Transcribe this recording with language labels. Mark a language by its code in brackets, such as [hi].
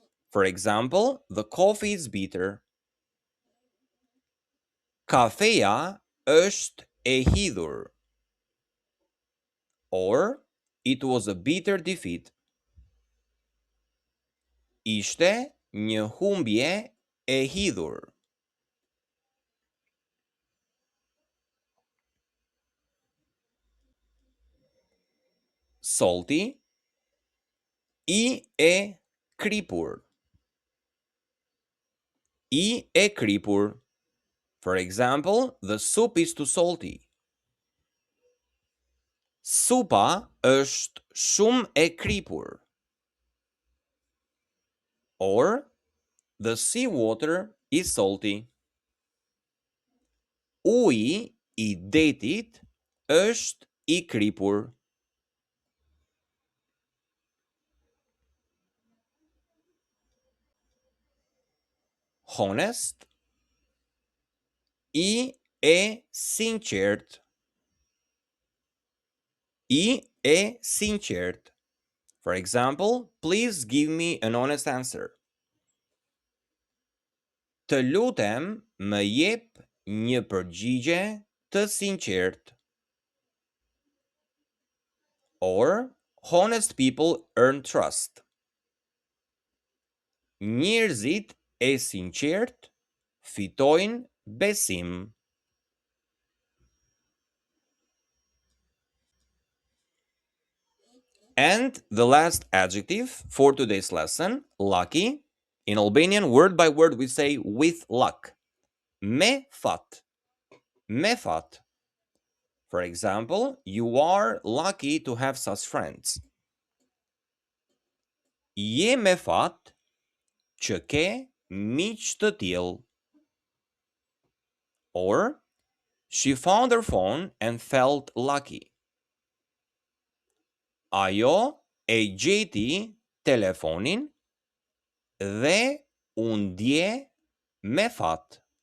[en] For example, the coffee is bitter. [sq] Kafeja është e hidhur. [en] Or, it was a bitter defeat. [sq] Ishte një humbje e hidhur. Salty. I e kripur. I e kripur. [en] For example, the soup is too salty. [sq] Supa është shumë e kripur. [en] Or, the seawater is salty. [sq] Uji i detit është i kripur. Honest. I e sinqert. I e sinqert. [en] For example, please give me an honest answer. [sq] Të lutem, më jep një përgjigje të sinqert. [en] Or, honest people earn trust. [sq] Njerëzit e sinqert fitojnë besim. [en] And the last adjective for today's lesson, lucky. In Albanian, word by word, we say with luck. [sq] Me fat. Me fat. [en] For example, you are lucky to have such friends. [sq] Je me fat që ke miq të tillë. [en] Or, she found her phone and felt lucky. [sq] Ajo e gjeti telefonin dhe u ndje me fat.